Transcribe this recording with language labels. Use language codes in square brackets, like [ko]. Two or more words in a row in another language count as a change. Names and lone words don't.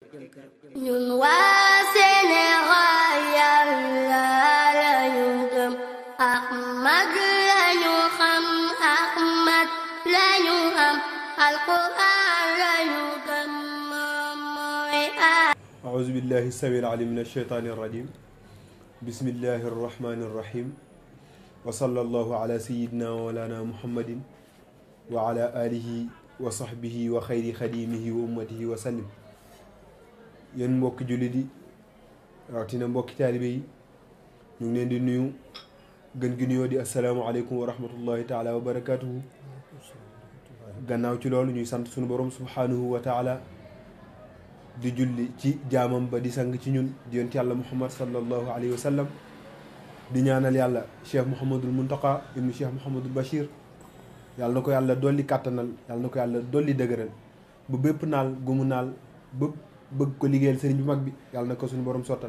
[wo] ñun waa Sénégal Yàlla lañu gëm Ahmad lañu xam Ahmad lañu am Alquran lañu gëm mooy [ar] أعوذ بالله السميع العليم من الشيطان الرجيم بسم الله الرحمن الرحيم وصلى الله على سيدنا ومولانا محمد وعلى آله وصحبه وخير خديمه وأمته وسلم [wo] yéen mbokki jullit yi rawatina mbokki taalibe yi ñu ngi leen di nuyu gën gi nuyoo di [ar] السلام عليكم ورحمة الله تعالى وبركاته. gannaaw ci loolu ñuy sant sunu borom سبحانه وتعالى di julli ci jaamam ba di sang ci ñun di yonent yàlla muhammad صلى الله عليه وسلم di ñaanal yàlla cheikh mouhamadul muntaqa ibnu cheikh mouhamadul bachir yàlla na ko yàlla dolli kàttanal yàlla na ko yàlla dolli dëgëral bu bépp naal gumu naal bëgg ko liggéeyal sëriñ bu mag bi yàlla na ko suñu borom sottal.